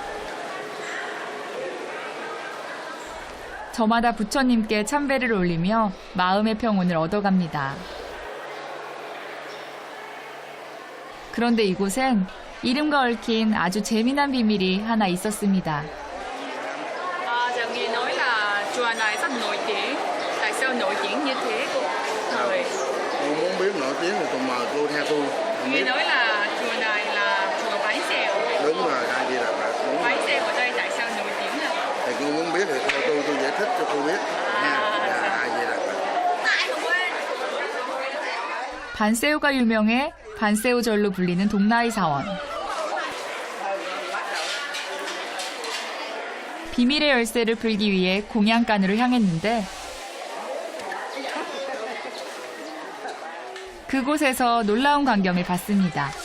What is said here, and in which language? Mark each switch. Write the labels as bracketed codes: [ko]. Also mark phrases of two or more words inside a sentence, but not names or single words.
[ko] 저마다 부처님께 참배를 올리며 마음의 평온을 얻어갑니다. 그런데 이곳엔 이름과 얽힌 아주 재미난 비밀이 하나 있었습니다. [vi] Giờ nghe nói là chùa này rất nổi tiếng. Tại sao nổi tiếng như thế? Thời Cô muốn biết nổi tiếng thì cùng mời cô theo tôi. nghe nói là chùa này là chùa Bái Xèo. Đúng rồi, ai đi là bạn. Đúng Bái rồi. Xèo ở đây tại sao nổi tiếng ạ? Thì cô muốn biết thì theo tôi giải thích cho cô biết. Nha. Ai đi là bạn. [ko] 반새우가 유명해 반새우절로 불리는 동나이 사원. 비밀의 열쇠를 풀기 위해 공양간으로 향했는데 그곳에서 놀라운 광경을 봤습니다.